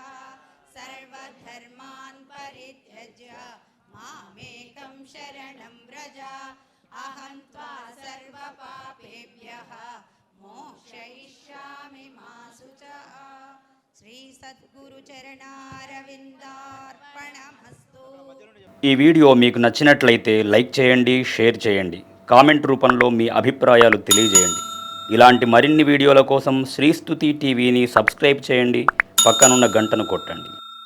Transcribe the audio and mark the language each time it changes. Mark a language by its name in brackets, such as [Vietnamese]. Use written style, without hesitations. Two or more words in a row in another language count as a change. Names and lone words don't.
[Sanskrit] सर्वधर्मान् परित्यज्य मामेकं शरणं व्रज अहं त्वा सर्वपापेभ्यः मोक्षयिष्यामि मा शुचः। श्री सद्गुरु चरणारविन्दार्पणमस्तु। [Telugu] ఈ వీడియో మీకు నచ్చినట్లయితే లైక్ చేయండి, షేర్ చేయండి, కామెంట్ రూపంలో మీ అభిప్రాయాలు తెలియజేయండి. ఇలాంటి మరిన్ని వీడియోల కోసం శ్రీస్తుతి టీవీని సబ్స్క్రైబ్ చేయండి, పక్కనున్న గంటను కొట్టండి.